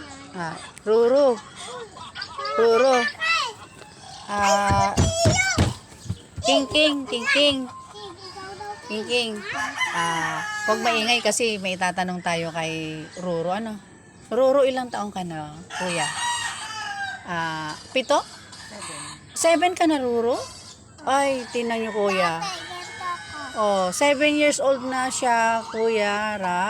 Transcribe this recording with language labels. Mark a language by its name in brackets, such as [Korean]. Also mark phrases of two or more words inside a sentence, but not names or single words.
[Filipino] Ruru. Ruru. Ah, King King, King King. King King. Huwag maingay kasi may tatanong tayo kay Ruru. Ano? Ruru, ilang taong ka na, kuya? 7? 7 ka na, Ruru? Ay, tingnan niyo, kuya. Oh, 7 [English] years old [Filipino] na siya, Kuya Rab.